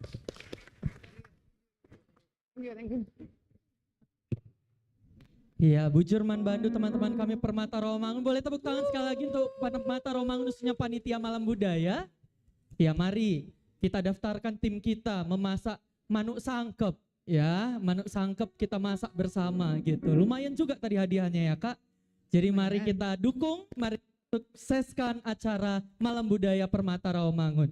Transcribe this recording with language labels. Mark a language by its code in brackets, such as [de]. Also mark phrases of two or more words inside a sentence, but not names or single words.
[id] Iya, [btx] Bujurman Bandu, [id] teman-teman kami Permata Rawamangun, boleh tepuk tangan sekali lagi untuk Permata Rawamangun khususnya panitia Malam Budaya. Ya, mari kita daftarkan tim kita memasak manuk sangkep ya, manuk sangkep kita masak bersama gitu. Lumayan juga tadi hadiahnya ya Kak. Jadi mari kita dukung, mari sukseskan acara Malam Budaya Permata Rawamangun.